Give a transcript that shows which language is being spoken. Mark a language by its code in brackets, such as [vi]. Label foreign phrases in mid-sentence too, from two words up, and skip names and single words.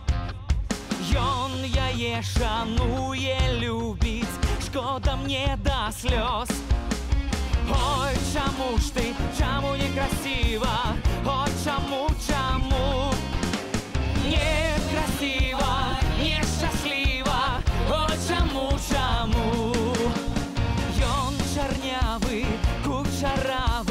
[be] Ён яе шануе, любіць, шкода мне до слёз. [uk] Ой, чому ж ты, чому некрасива? Ой, чому некрасива, нещаслива? Ой, чому? Ён чорнявий, кучерявий,